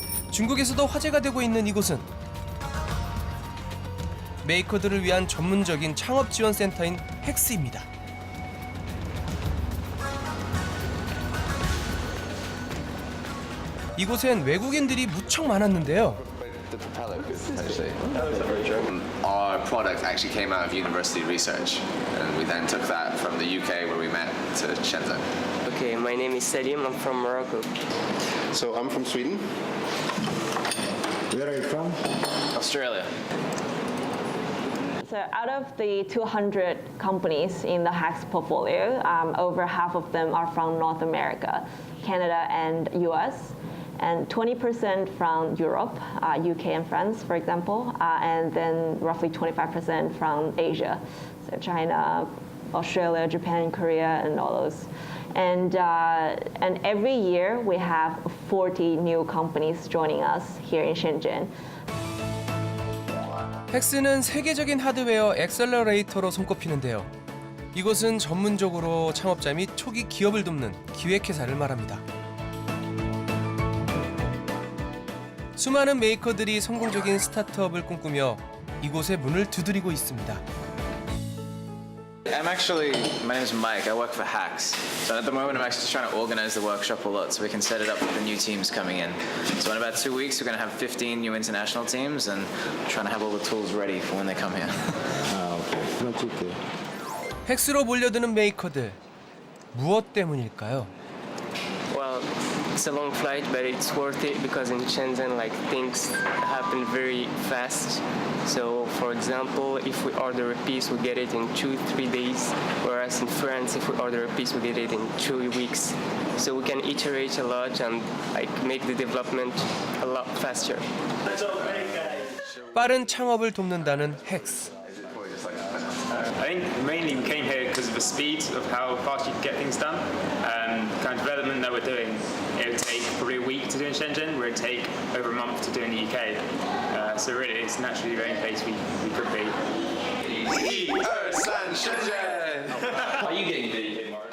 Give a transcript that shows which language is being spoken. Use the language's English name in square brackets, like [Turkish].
[Korean] 중국에서도 화제가 되고 있는 이곳은 메이커들을 위한 전문적인 창업 지원 센터인 헥스입니다. 이곳엔 외국인들이 무척 많았는데요. [English] The propeller actually. Our product actually came out of university research, and we then took that from the UK where we met to Shenzhen. Okay, my name is Selim. I'm from Morocco. So I'm from Sweden. Where are you from? Australia. So out of the 200 companies in the HAX portfolio, over half of them are from North America, Canada and US. And 20% from Europe, UK and France, for example, and then roughly 25% from Asia, so China, Australia, Japan, Korea, and all those. And every year we have 40 new companies joining us here in Shenzhen. [Korean] 헥스는 세계적인 하드웨어 엑셀러레이터로 손꼽히는데요. 이곳은 전문적으로 창업자 및 초기 기업을 돕는 기획회사를 말합니다. 수많은 메이커들이 성공적인 스타트업을 꿈꾸며 이곳의 문을 두드리고 있습니다. [English] My name's Mike. I work for HAX. So at the moment, I'm actually trying to organize the workshop a lot so we can set it up for the new teams coming in. So in about 2 weeks, we're going to have 15 new international teams and trying to have all the tools ready for when they come here. 오케이. [Korean] 헥스로 몰려드는 메이커들. 무엇 때문일까요? [English] Well, it's a long flight, but it's worth it because in Shenzhen, like things happen very fast. So, for example, if we order a piece, we get it in 2-3 days. Whereas in France, if we order a piece, we get it in 2 weeks. So we can iterate a lot and like make the development a lot faster. That's all right, guys. [Korean] 빠른 창업을 돕는다는 헥스. [English] I think mainly we came here because of the speed of how fast you can get things done. The kind of development that we're doing, it would take probably a week to do in Shenzhen, where it would take over a month to do in the UK. So really, it's naturally the only place we could be.